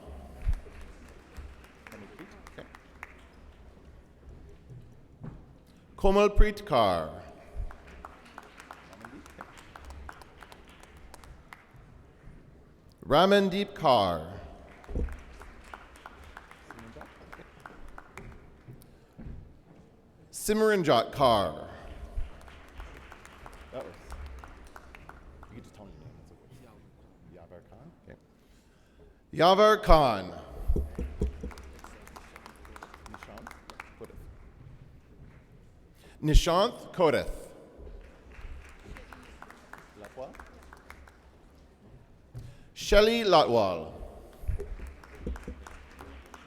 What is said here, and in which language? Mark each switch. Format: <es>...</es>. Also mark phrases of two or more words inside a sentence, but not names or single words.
<en>Komalpreet Kaur. Ramandeep Kaur. Simranjot Kaur. That was. You can just tell me your name. Yavar Khan. Okay. Yavar Khan. Nishant Kodeth. Shelly Lotwal.</en>